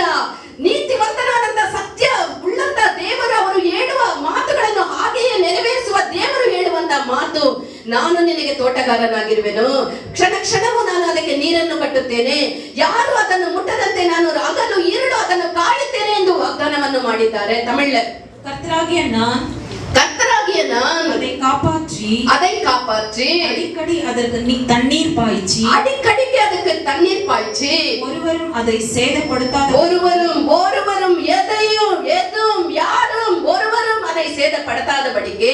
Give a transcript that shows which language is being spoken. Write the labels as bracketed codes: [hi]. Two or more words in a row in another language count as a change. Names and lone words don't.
[kn] ನೀತಿವಂತನಾದಂತ ಸತ್ಯ ಉಳ್ಳಂತ ದೇವರು, ಅವರು ಹೇಳುವ ಮಾತುಗಳನ್ನು ಹಾಗೆಯೇ ನೆರವೇರಿಸುವ ದೇವರು ಹೇಳುವಂತ ಮಾತು, ನಾನು ನಿನಗೆ ತೋಟಗಾರನಾಗಿರುವೆನು, ಕ್ಷಣ ಕ್ಷಣವೂ ನಾನು ಅದಕ್ಕೆ ನೀರನ್ನು ಕಟ್ಟುತ್ತೇನೆ, ಯಾರು ಅದನ್ನು ಮುಟ್ಟದಂತೆ ನಾನು ಹಗಲು ಇರುಳು ಅದನ್ನು ಕಾಯುತ್ತೇನೆ ಎಂದು ವಾಗ್ದಾನವನ್ನು ಮಾಡಿದ್ದಾರೆ. ತಮಿಳ್ [ta] கர்த்தராகிய நான் அதை காப்பாற்றி அடிக்கடி அதற்கு தண்ணீர் பாய்ச்சி, அடிக்கடிக்கு அதுக்கு தண்ணீர் பாய்ச்சி, ஒருவரும் அதை சேதப்படுத்தாத, ஒருவரும் ஒருவரும் அதை சேதப்படுத்தாதபடிக்கு